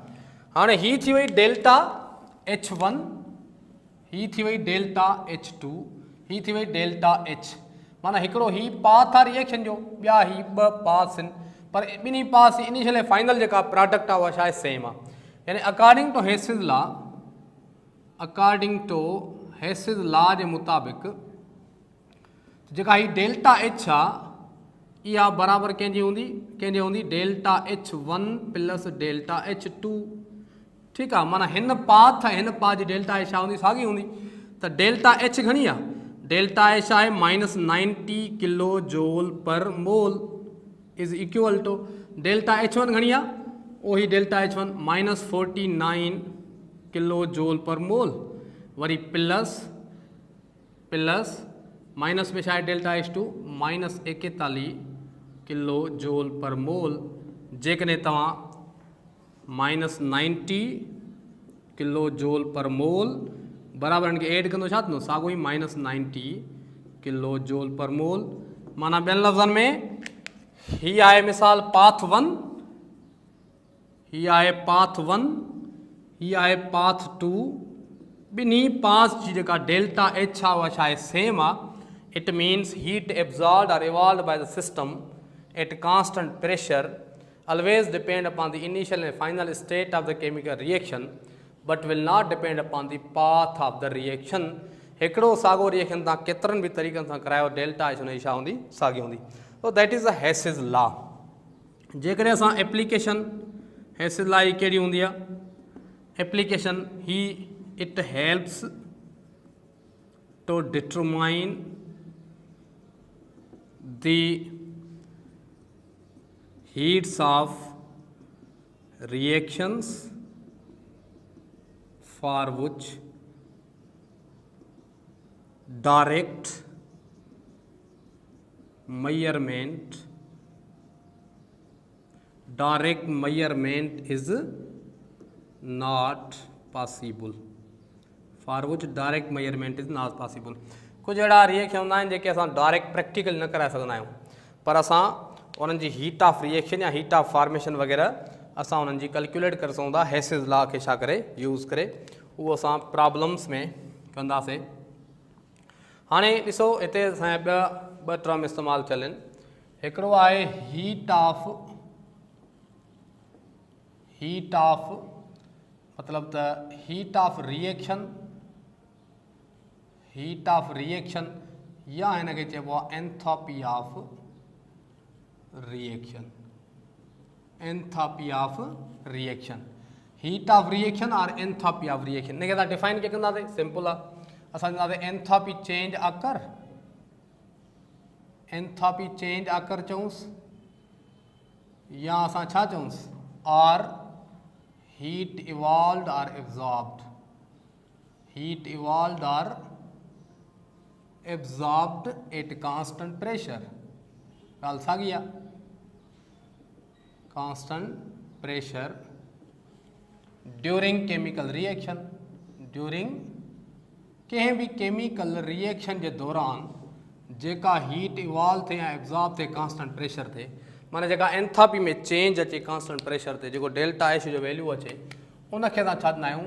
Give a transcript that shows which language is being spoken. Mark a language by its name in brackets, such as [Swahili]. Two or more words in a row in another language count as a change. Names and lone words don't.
[Sindhi] हाणे हीअ थी वई डेल्टा H1, हीअ थी वई डेल्टा H2, हीअ थी वई डेल्टा H. माना हिकिड़ो हीअ पाथ आहे रिएक्शन जो, ॿिया हीअ 2 पाथ्स आहिनि, पर ॿिन्ही पाथ्स इनिशियल ऐं फाइनल जेका प्रोडक्ट आहे उहा छा आहे, सेम आहे. यानी [English] according to Hess's law [Sindhi] जे मुताबिक़ जेका ही डेल्टा H आहे इहा बराबरि कंहिंजी हूंदी [English] delta H1 plus delta H2. [Sindhi] ठीकु आहे. माना हिन पाथ जी डेल्टा H छा हूंदी, साॻी हूंदी. त डेल्टा H घणी आहे, डेल्टा H आहे -90 [English] kilo joule per mole is equal to delta H1 [Sindhi] घणी आहे, उही [English] delta H1 -49 kilo joule per mole, [Sindhi] वरी [English] plus minus [Sindhi] में छा आहे [English] delta H2 -41 kilo joule per mole. [Sindhi] जेकॾहिं तव्हां -90 [English] kilo joule per mole [Sindhi] बराबरि हिनखे एड कंदो छा थींदो, साॻियो ई -90 [English] kilo joule per mole. [Sindhi] माना ॿियनि लफ़्ज़नि में हीअ आहे मिसाल पाथ 1, हीअ आहे पाथ 1, हीअ आहे पाथ 2. ॿिन्ही पाथ जी जेका डेल्टा H आहे उहा छा आहे, सेम आहे. [English] It means heat absorbed और evolved by the system at constant pressure always depend upon the initial and final state of the chemical reaction but will not depend upon the path of the reaction. [Sindhi] हिकिड़ो साॻियो रिएक्शन तव्हां केतिरनि बि तरीक़नि सां करायो, डेल्टा H हुनजी छा हूंदी, साॻी हूंदी. [English] So that is the Hess's law. [Sindhi] जेकॾहिं असां एप्लीकेशन Hess's law जी कहिड़ी हूंदी आहे, एप्लीकेशन ही [English] it helps to determine the heats of reactions for which direct measurement is not possible. For which direct measurement is not possible. [Sindhi] कुछ अड़ा रिएक्शन होंदा आहिनि जेके असां [English] direct practical [Sindhi] न कराए सघंदा आहियूं, पर असां उन्हनि जी [English] heat of reaction [Sindhi] या [English] heat of formation [Sindhi] वग़ैरह असां उन्हनि जी कैलकुलेट करे सघूं था हेसिस लॉ खे छा करे यूज़ करे, उहो असां प्रॉब्लम्स में कंदासीं। हाणे ॾिसो हिते असांजा ॿ टर्म इस्तेमालु थियल आहिनि। हिकिड़ो आहे [English] heat of [Sindhi] मतलब त [English] heat of reaction [Sindhi] या हिन खे चइबो आहे [English] enthalpy of reaction. heat of reaction [Sindhi] और [English] enthalpy of reaction [Sindhi] हिन खे असां डिफाइन कीअं कंदासीं? सिंपल आहे, असां चवंदासीं [English] enthalpy change occur [Sindhi] चऊंसि, या असां छा चऊंसि और [English] heat evolved [Sindhi] और [English] absorbed at constant pressure. [Sindhi] ॻाल्हि साॻी आहे, [English] constant pressure during chemical reaction, [Sindhi] कंहिं भी [English] chemical reaction [Urdu] کے دوران [Sindhi] जेका [English] heat evolve [Sindhi] थे या एब्जॉर्ब थे [English] constant pressure [Sindhi] थे, माना जेका एंथैल्पी में चेंज अचे [English] constant pressure [Sindhi] ते, जेको [English] delta H [Sindhi] जो वैल्यू अचे उनखे असां छा चवंदा आहियूं?